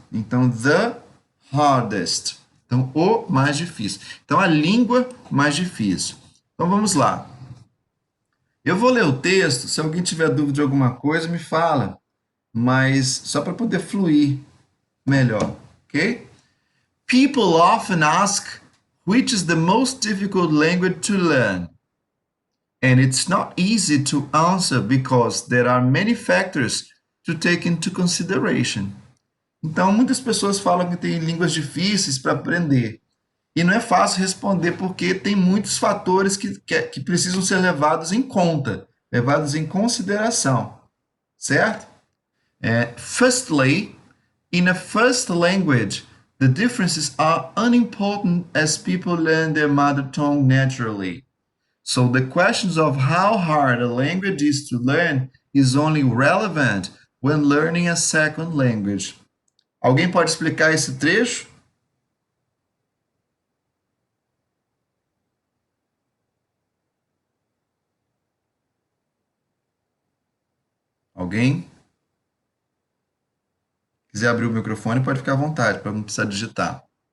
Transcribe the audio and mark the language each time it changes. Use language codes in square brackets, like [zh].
[pt] Então, [en] the hardest. [pt] Então, o mais difícil. Então, a língua mais difícil. Então, vamos lá. Eu vou ler o texto. Se alguém tiver dúvida de alguma coisa, me fala. Mas só para poder fluir melhor, ok? [en] People often ask which is the most difficult language to learn. And it's not easy to answer because there are many factors to take into consideration. [pt] Então, muitas pessoas falam que tem línguas difíceis para aprender. E não é fácil responder porque tem muitos fatores que precisam ser levados em conta, levados em consideração, certo? [en] Firstly, in a first language, the differences are unimportant as people learn their mother tongue naturally. So the questions of how hard a language is to learn is only relevant when learning a second language. [pt] Alguém pode explicar esse trecho? Alguém? Quiser abrir o microfone, pode ficar à vontade, para não precisar digitar.